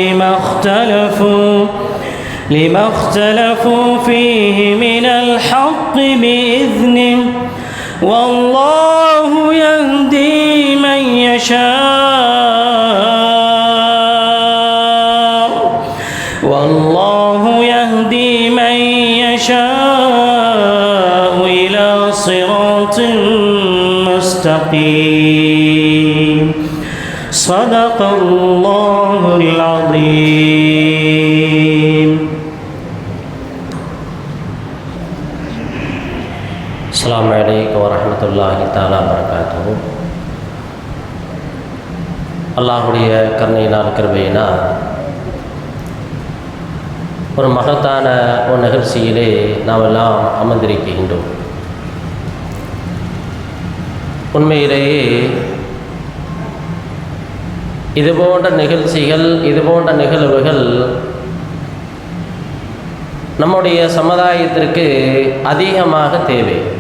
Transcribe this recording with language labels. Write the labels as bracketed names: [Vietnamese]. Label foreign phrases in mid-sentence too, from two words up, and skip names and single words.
[Arabic] لما اختلفوا فيه من الحق بإذنه والله يهدي من يشاء إلى صراط مستقيم. صدق الله العظيم. السلام عليكم ورحمة الله تعالى وبركاته. [Tamil] அல்லாஹுடைய கருணையினால் கிருபையினால் ஒரு மகத்தான ஒரு நிகழ்ச்சியிலே நாம் எல்லாம் அமர்ந்திருக்கின்றோம். உண்மையிலேயே இதுபோன்ற நிகழ்ச்சிகள் இதுபோன்ற நிகழ்வுகள் நம்முடைய சமுதாயத்திற்கு அதிகமாக தேவை.